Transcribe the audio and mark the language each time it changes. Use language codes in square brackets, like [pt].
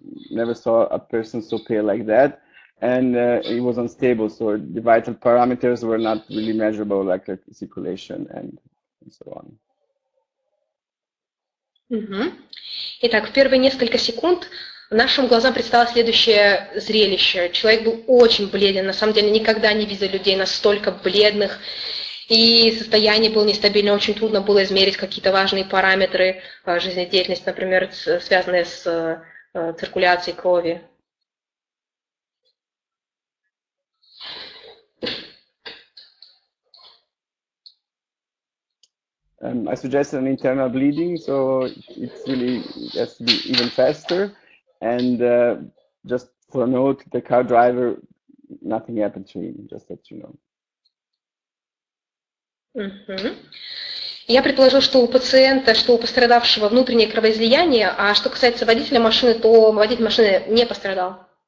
[en] Never saw a person so pale like that, and he was unstable. So the vital parameters were not really measurable, like circulation and so on. [ru] Итак, в первые несколько секунд нашим глазам предстало следующее зрелище. Человек был очень бледен, на самом деле никогда не видел людей настолько бледных, и состояние было нестабильно, очень трудно было измерить какие-то важные параметры жизнедеятельности, например, связанные с циркуляцией крови. [en] I suggested an internal bleeding, so it has to be even faster. And just for a note, the car driver, nothing happened to him, just that you know. [ru] Я предположил, что у пациента, что у пострадавшего внутреннее кровоизлияние, а что касается водителя машины, то водитель машины не пострадал.